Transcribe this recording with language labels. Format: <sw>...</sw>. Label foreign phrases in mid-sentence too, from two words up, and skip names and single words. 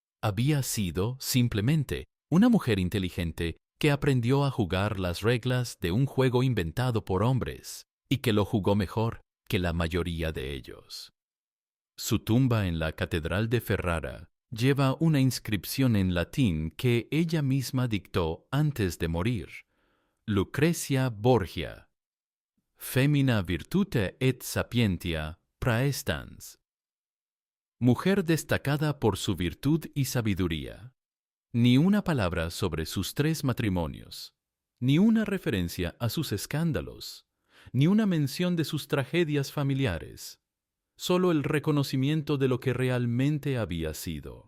<es>Había sido, simplemente, una mujer inteligente que aprendió a jugar las reglas de un juego inventado por hombres y que lo jugó mejor que la mayoría de ellos. Su tumba en la Catedral de Ferrara lleva una inscripción en latín que ella misma dictó antes de morir:</es> <la>Lucretia Borgia, femina virtute et sapientia praestans.</la> <es>Mujer destacada por su virtud y sabiduría. Ni una palabra sobre sus 3 matrimonios, ni una referencia a sus escándalos, ni una mención de sus tragedias familiares. Solo el reconocimiento de lo que realmente había sido.</es>